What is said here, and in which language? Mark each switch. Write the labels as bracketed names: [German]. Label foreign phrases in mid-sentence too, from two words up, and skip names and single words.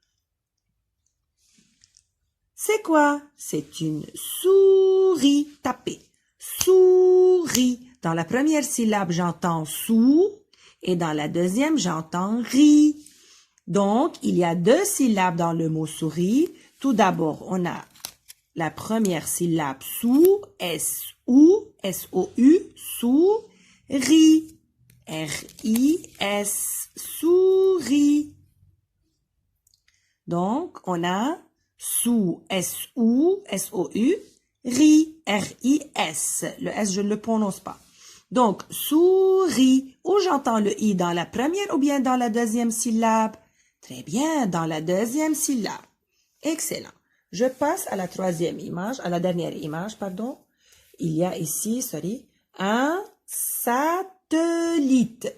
[French] C'est quoi? C'est une souris. Tapez. Souris. Dans la première syllabe, j'entends sou et dans la deuxième, j'entends ri. Donc, il y a 2 syllabes dans le mot souris. Tout d'abord, on a la première syllabe sou, S-O-U, S-O-U, sou, ri. R-I-S, souris. Donc, on a sou, S-O-U, S-O-U, ri, R-I-S. Le S, je ne le prononce pas. Donc, souris. Où Où j'entends le I, dans la première ou bien dans la deuxième syllabe? Très bien, dans la deuxième syllabe. Excellent. Je passe à la troisième image, à la dernière image, pardon. Il y a ici, un satellite.